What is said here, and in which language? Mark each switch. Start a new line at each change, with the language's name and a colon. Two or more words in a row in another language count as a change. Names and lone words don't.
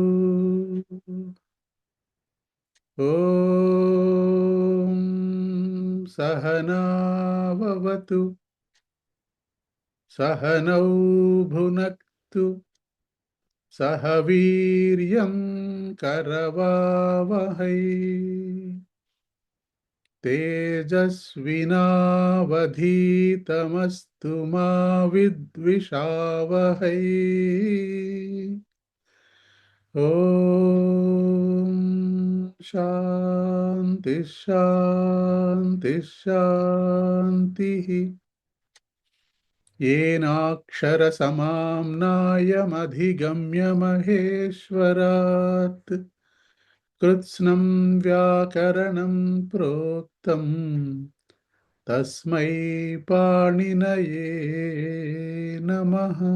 Sanskrit: ఓం సహనావతు సహనౌ భునక్తు సహ వీర్యం కరవావహై తేజస్వినావధీతమస్తు మా విద్విషావహై. ఓం శాంతి శాంతి శాంతి. येनाक्षर समाम्नायमधिगम्य महेश्वरात् कृत्स्नं व्याकरणं प्रोक्तं तस्मै पाणिनये नमः.